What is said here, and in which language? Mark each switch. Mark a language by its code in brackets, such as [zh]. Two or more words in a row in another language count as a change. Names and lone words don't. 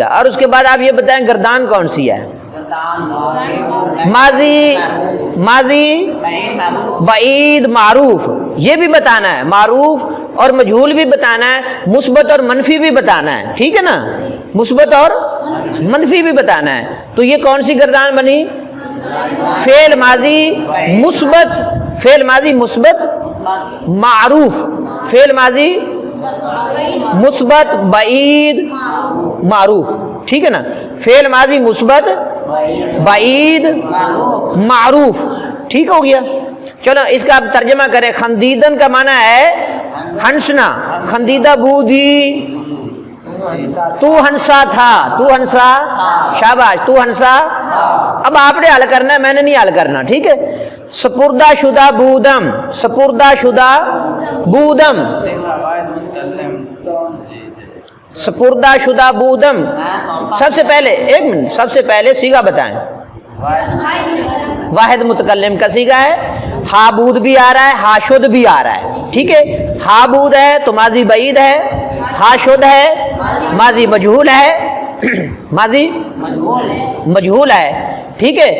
[ur] اور اس کے بعد آپ یہ بتائیں گردان کون سی ہے؟ ماضی بعید معروف، یہ بھی بتانا ہے، معروف اور مجہول بھی بتانا ہے، مثبت اور منفی بھی بتانا ہے، ٹھیک ہے نا، مثبت اور منفی بھی بتانا ہے۔ تو یہ کون سی گردان بنی؟ فعل ماضی مثبت، فعل ماضی مثبت معروف، فعل ماضی مثبت بعید معروف، ٹھیک ہے نا، فعل ماضی مثبت بعید معروف، ٹھیک ہو گیا۔ چلو اس کا آپ ترجمہ کریں۔ خندیدن کا معنی ہے ہنسنا، [fa] خندیدہ بودی [ur] تو ہنسا تھا، تو ہنسا، شاباش، تو ہنسا. اب آپ نے حل کرنا ہے، میں نے نہیں حل کرنا، ٹھیک ہے. [fa] سپردہ شدہ بودم، سپردہ شدہ بودم، سپردہ شدہ بودم. [ur] سب سے پہلے ایک منٹ، سب سے پہلے صیغہ بتائیں. واحد متکلم کا صیغہ ہے. ہا بود بھی آ رہا ہے، ہا شد بھی آ رہا ہے، ٹھیک ہے. ہا بود ہے تو ماضی بعید ہے، ہا شد ہے ماضی مجہول ہے، ماضی مجہول ہے، ٹھیک ہے.